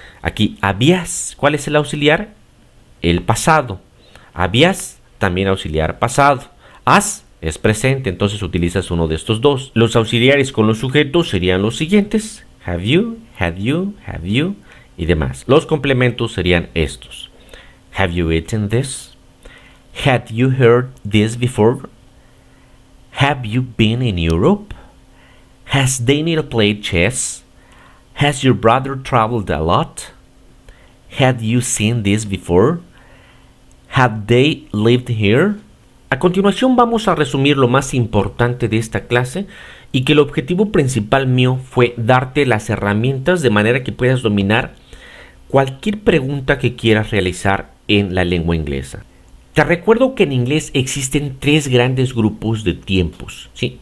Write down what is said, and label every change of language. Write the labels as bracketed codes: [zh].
[es] Aquí, habías, ¿cuál es el auxiliar? El pasado. Habías, también auxiliar pasado. Has es presente, entonces utilizas uno de estos dos. Los auxiliares con los sujetos serían los siguientes: [en] have you, had you, have you [es] y demás. Los complementos serían estos: [en] have you eaten this? Had you heard this before? Have you been in Europe? Has Daniel played chess? Has your brother traveled a lot? Had you seen this before? Have they lived here? [es] A continuación vamos a resumir lo más importante de esta clase y que el objetivo principal mío fue darte las herramientas de manera que puedas dominar cualquier pregunta que quieras realizar en la lengua inglesa. Te recuerdo que en inglés existen 3 grandes grupos de tiempos, ¿sí?